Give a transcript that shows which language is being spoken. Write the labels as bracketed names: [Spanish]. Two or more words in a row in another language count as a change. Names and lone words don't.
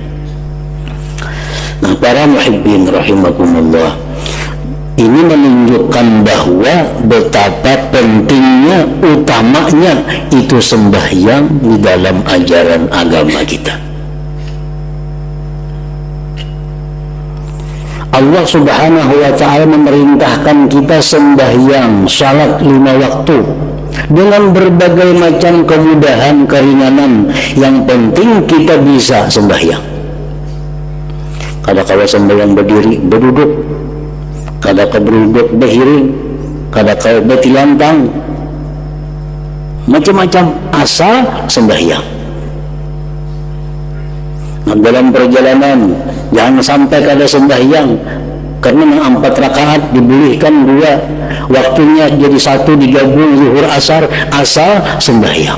[Indonesian] Nah, para [Arabic] muhibbin rahimakumullah, [Indonesian] ini menunjukkan bahwa betapa pentingnya, utamanya itu sembahyang di dalam ajaran agama kita. [Arabic] Allah subhanahu wa ta'ala [Indonesian] memerintahkan kita sembahyang, salat 5 waktu dengan berbagai macam kemudahan, keringanan. Yang penting kita bisa sembahyang. Kadang-kadang sembahyang berdiri, berduduk, kadang-kadang berduduk berhiring, kadang-kadang bertilantang, macam-macam, asal sembahyang. Nah, dalam perjalanan jangan sampai kada sembahyang, Karena yang 4 rakaat dibolehkan 2, waktunya jadi 1 digabung zuhur asar, asal sembahyang.